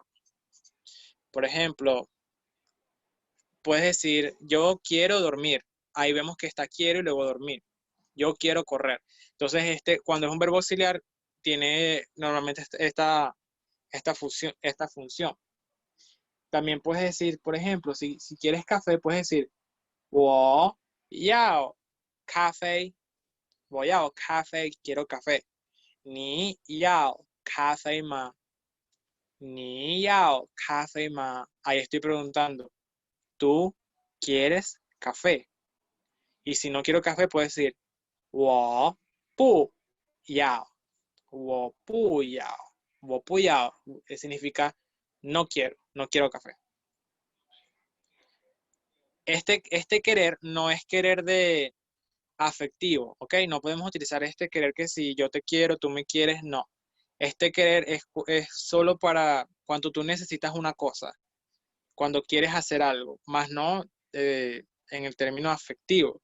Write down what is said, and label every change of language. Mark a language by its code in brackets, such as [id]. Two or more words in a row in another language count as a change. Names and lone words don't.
[es] Por ejemplo, puedes decir, yo quiero dormir. Ahí vemos que está quiero y luego dormir. Yo quiero correr. Entonces, cuando es un verbo auxiliar, tiene normalmente esta función. También puedes decir, por ejemplo, si quieres café, puedes decir, [zh] 我要咖啡. 我要咖啡, [es] quiero café. [zh] 你要咖啡吗? 你要咖啡吗? [es] Ahí estoy preguntando, ¿tú quieres café? Y si no quiero café, puedes decir, [zh] 我不要. 我不要. 我不要 [es] significa no quiero café. Este querer no es querer de afectivo, ¿ok? No podemos utilizar este querer que si yo te quiero, tú me quieres, no. Este querer es solo para cuando tú necesitas una cosa, cuando quieres hacer algo, más no en el término afectivo.